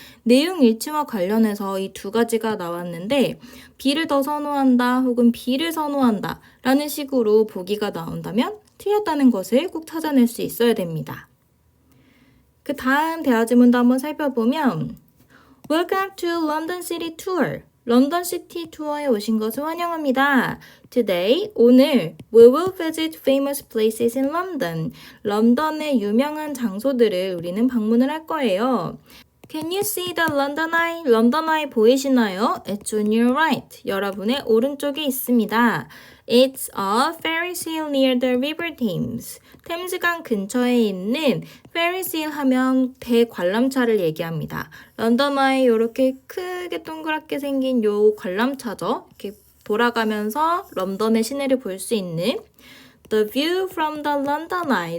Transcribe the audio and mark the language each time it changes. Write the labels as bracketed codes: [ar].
[ko] 내용 일치와 관련해서 이 두 가지가 나왔는데 B를 더 선호한다 혹은 B를 선호한다 라는 식으로 보기가 나온다면 틀렸다는 것을 꼭 찾아낼 수 있어야 됩니다. 그 다음 대화 지문도 한번 살펴보면 [en] Welcome to London City Tour. [ko] 런던 시티 투어에 오신 것을 환영합니다. [en] Today, [ko] 오늘 [en] we will visit famous places in London. [ko] 런던의 유명한 장소들을 우리는 방문을 할 거예요. [en] Can you see the London Eye? [ko] 런던 아이 보이시나요? [en] It's on your right. [ko] 여러분의 오른쪽에 있습니다. [en] It's a Ferris wheel near the River Thames. [ko] 템즈강 근처에 있는 Ferris wheel 하면 대관람차를 얘기합니다. 런던 아이 이렇게 크게 동그랗게 생긴 요 관람차죠. 이렇게 돌아가면서 런던의 시내를 볼 수 있는 [en] The view from the London Eye.